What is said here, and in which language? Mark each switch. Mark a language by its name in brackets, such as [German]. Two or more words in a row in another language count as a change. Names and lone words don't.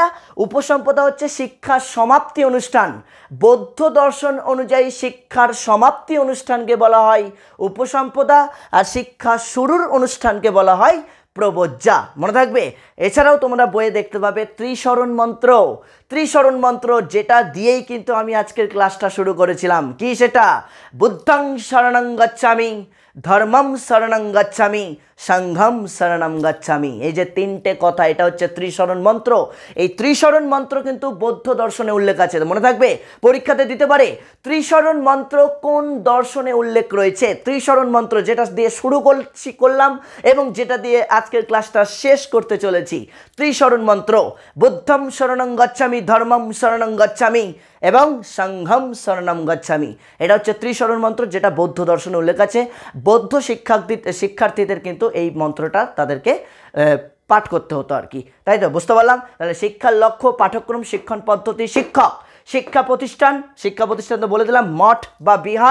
[Bangla] উপসম্পদা হচ্ছে শিক্ষার সমাপ্তি অনুষ্ঠান। বৌদ্ধ দর্শন অনুযায়ী শিক্ষার সমাপ্তি অনুষ্ঠানকে বলা হয় উপসম্পদা, আর শিক্ষা শুরুর অনুষ্ঠানকে বলা হয় প্রব্রজ্জা। মনে থাকবে। এছাড়াও তোমরা বইয়ে দেখতে পাবে ত্রিশরণ মন্ত্র। ত্রিশরণ মন্ত্র যেটা দিয়েই কিন্তু আমি আজকের ক্লাসটা শুরু করেছিলাম। কি সেটা? [Pali] বুদ্ধং শরণং গচ্ছামি, ধর্মম শরণং গচ্ছামি, সংঘম শরণম গচ্ছামি। [Bangla] এই যে তিনটে কথা, এটা হচ্ছে ত্রিশরণ মন্ত্র। এই ত্রিশরণ মন্ত্র কিন্তু বৌদ্ধ দর্শনে উল্লেখ আছে, মনে থাকবে, পরীক্ষাতে দিতে পারে। ত্রিশরণ মন্ত্র কোন দর্শনে উল্লেখ রয়েছে? ত্রিশরণ মন্ত্র যেটা দিয়ে শুরু করলাম এবং যেটা দিয়ে আজকের ক্লাসটা শেষ করতে চলেছি। ত্রিশরণ মন্ত্র, [Pali] বুদ্ধম শরণং গচ্ছামি, ধর্মম শরণং গচ্ছামি এবং সংঘম শরণম গচ্ছামি। [Bangla] এটা হচ্ছে ত্রিশরণ মন্ত্র, যেটা বৌদ্ধ দর্শনে উল্লেখ আছে। বৌদ্ধ শিক্ষার্থীদের কিন্তু এই মন্ত্রটা তাদেরকে পাঠ করতে হতো আর কি, তাই তো? বুঝতে পারলাম? তাহলে শিক্ষার লক্ষ্য, পাঠ্যক্রম, শিক্ষণ পদ্ধতি, শিক্ষক। শিক্ষা প্রতিষ্ঠান তো বলে দিলাম মঠ বা বিহার।